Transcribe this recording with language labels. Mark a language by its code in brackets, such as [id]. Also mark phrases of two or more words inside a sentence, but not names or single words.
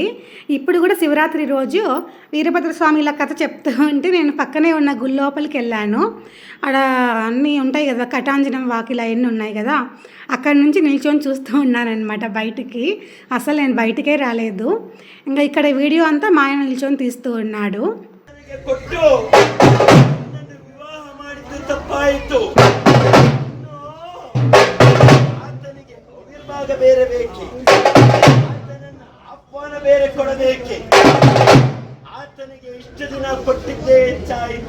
[te] ఇప్పుడు కూడా శివరాత్రి రోజు వీరభద్రస్వామి ఇలా కథ చెప్తూ ఉంటే నేను పక్కనే ఉన్న గుడి లోపలికి వెళ్ళాను. అక్కడ అన్నీ ఉంటాయి కదా, కటాంజనం వాకిలా ఎన్ని ఉన్నాయి కదా, అక్కడి నుంచి నిల్చొని చూస్తూ ఉన్నానన్నమాట బయటికి. అసలు నేను బయటికే రాలేదు. ఇంకా ఇక్కడ వీడియో అంతా మా ఆయన నిల్చొని తీస్తూ ఉన్నాడు. [kn] ಬೇರೆ ಬೇಕೆ, ಆಹ್ವಾನ ಬೇರೆ ಕೊಡಬೇಕೆ, ಆತನಿಗೆ ಇಷ್ಟು ದಿನ ಕೊಟ್ಟಿದ್ದೇ ಹೆಚ್ಚಾಯಿತು